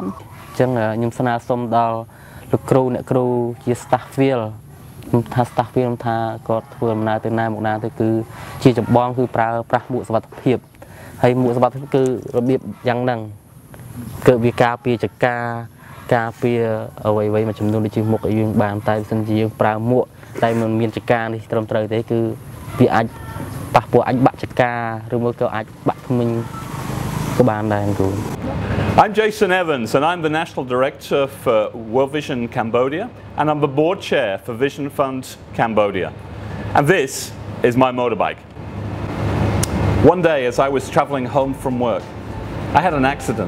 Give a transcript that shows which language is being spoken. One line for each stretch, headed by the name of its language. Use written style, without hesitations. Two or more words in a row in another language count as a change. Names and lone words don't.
Khmer: អញ្ចឹងខ្ញុំស្នើសុំដល់លោកគ្រូអ្នកគ្រូជា
English: staff field
Khmer: ខ្ញុំថា
English: staff field
Khmer: ថាគាត់ធ្វើដំណើរទៅណាមកណាទៅគឺជាចម្បងគឺប្រើប្រាស់មួកសុវត្ថិភាពហើយមួកសុវត្ថិភាពគឺរបៀបយ៉ាងហ្នឹងគឺវាការពារចង្ការការពារអ្វីមួយចំនួនដូចជាមុខឲ្យយើងបានតែបើមិនជាយើងប្រើមួកតែមិនមានចង្ការនេះត្រឹមត្រូវទេគឺវាអាចប៉ះពាល់អាចបាក់ចង្ការឬមួយក៏អាចបាក់ធ្មេញក៏បានដែរគ្រូ
English: I'm Jason Evans and I'm the National Director for World Vision Cambodia and I'm the Board Chair for Vision Fund Cambodia. And this is my motorbike. One day as I was travelling home from work, I had an accident.